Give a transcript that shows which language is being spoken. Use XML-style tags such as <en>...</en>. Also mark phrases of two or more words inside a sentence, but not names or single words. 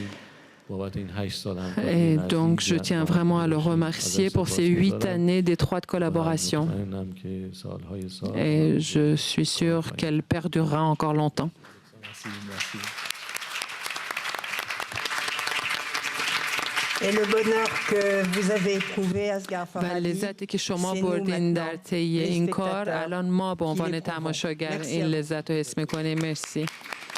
<fr>Et donc, je tiens vraiment à le remercier pour ces 8 années d'étroite collaboration. Et je suis sûre qu'elle perdurera encore longtemps. Et le bonheur que vous avez éprouvé, Asghar Farhadi,</fr> <fa>لذتی که شما بردین در طی این کار الان ما به عنوان تماشاگر این لذت رو حس می‌کنیم. مرسی.</fa>